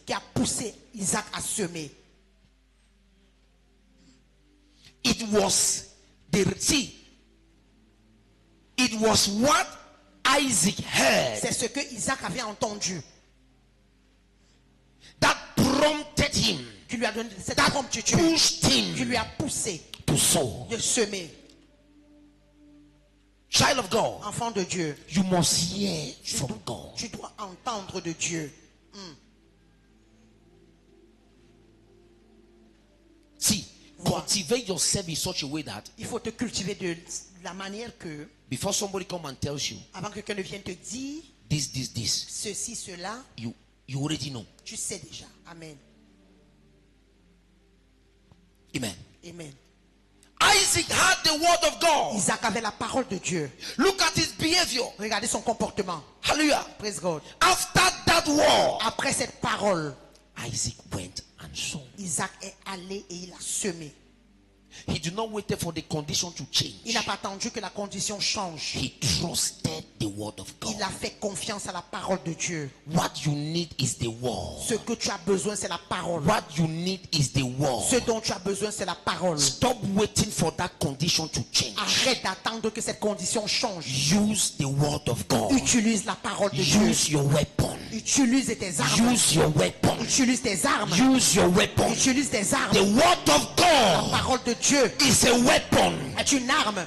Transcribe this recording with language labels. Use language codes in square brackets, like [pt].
[fr] qui a poussé Isaac à semer. [en] It was it was what Isaac heard [fr] C'est ce que Isaac avait entendu [en] that prompted him, [fr] qui lui a donné cette [en] that [fr] promptitude, [en] pushed [fr] qui [en] him [fr] lui a poussé [en] to sow. [fr] de semer. [en] Child of God, [fr] Enfant de Dieu, [en] you must hear from God. [fr] tu dois entendre de Dieu. [en] See, cultivate yourself in such a way that [fr] Il faut te cultiver de la manière que, [en] before somebody come and tells you [fr] avant que quelqu'un ne vienne te dire [en] this, [fr] ceci, cela, [en] you already know. [fr] tu sais déjà. Amen. Amen. Amen. [en] Isaac had the word of God. [fr] Isaac avait la parole de Dieu. [en] Look at his behavior. [fr] Regardez son comportement. Hallelujah. [en] Praise God. After that word, [fr] Après cette parole, [en] Isaac went and sown. [fr] Isaac est allé et il a semé. [en] He did not wait for the condition to change. [fr] Il n'a pas attendu que la condition change. [en] He trusted the word of [fr] Il a [en] God. [fr] fait confiance à la parole de Dieu. [en] What you need is the word. [fr] Ce que tu as besoin, c'est la parole. [en] What you need is the word. [fr] Ce dont tu as besoin, c'est la parole. [en] Stop waiting for that condition to change. [fr] Arrête d'attendre que cette condition change. [en] Use the word of God. [fr] Utilise la parole de Dieu. [en] Use your weapon. [fr] Utilise tes armes. [en] Use your weapon. [fr] Utilise tes armes. [en] Use your weapon. [fr] Utilise tes armes. [en] The word of [fr] La [en] God [fr] parole de Dieu [en] is a weapon. [fr] est une arme.